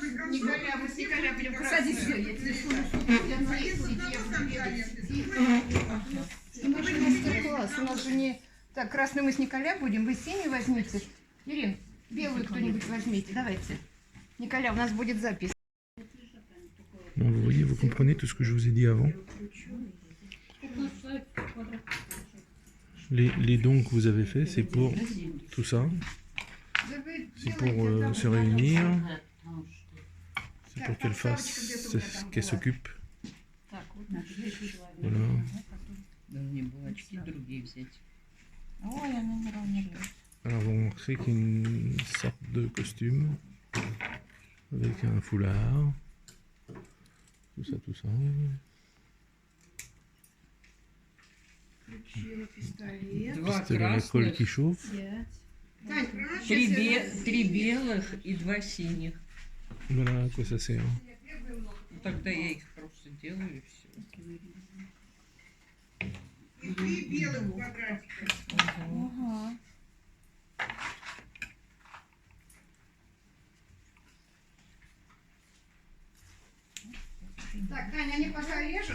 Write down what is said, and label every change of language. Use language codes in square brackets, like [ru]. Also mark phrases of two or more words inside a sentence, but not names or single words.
[ru] Николя, мы с Николя будем Садись, красную. я телефон. А если с одного конца ленты, У нас же мастер-класс, у нас же не... Так, красный мы с Николя будем, вы синий возьмите. Ирин, белую кто-нибудь возьмите, давайте. Николя, у нас будет запись. [fr] Donc vous voyez, vous comprenez tout ce que je vous ai dit avant. Les dons que vous avez faits, c'est pour tout ça. C'est pour se réunir. C'est pour qu'elle fasse, qu'elle s'occupe. Voilà. [ru] Мне булочки другие взять. Ой, она не равномерна. [fr] Alors vous remarquerez qu'il y a une sorte de costume avec un foulard. Tout ça, tout ça. [ru] Включила пистолет. Два [fr] Pistolet à colle qui [ru] красных, [fr] chauffe. [ru] Тань, три белых и два синих. [fr] Voilà à quoi ça sert. [ru] Ну, тогда я их просто делаю и все. и 3 белых квадратика. Ага. Так, Таня, они пока режут.